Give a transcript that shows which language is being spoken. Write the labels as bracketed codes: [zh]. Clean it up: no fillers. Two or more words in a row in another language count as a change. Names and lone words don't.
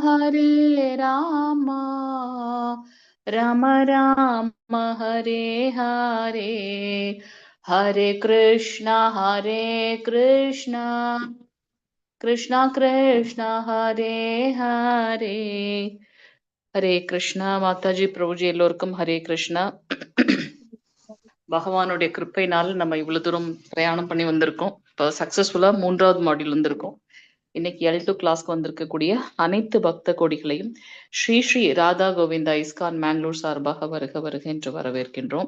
[sa] राम राम हरे हरे हरे कृष्ण कृष्ण कृष्ण हरे हरे [ta] ஹரே கிருஷ்ணா மாதாஜி பிரபுஜி எல்லோருக்கும் ஹரே கிருஷ்ணா. பகவானுடைய கிருப்பையினால நம்ம இவ்வளவு தூரம் பிரயாணம் பண்ணி வந்திருக்கோம். இப்போ சக்சஸ்ஃபுல்லா 3வது மாடியூல் வந்திருக்கோம். இன்னைக்கு L2 கிளாஸ்க்கு வந்திருக்கக்கூடிய அனைத்து பக்த கோடிகளையும் ஸ்ரீ ஸ்ரீ ராதா கோவிந்தா இஸ்கான் மேங்களூர் சார்பாக வருக வருக என்று வரவேற்கின்றோம்.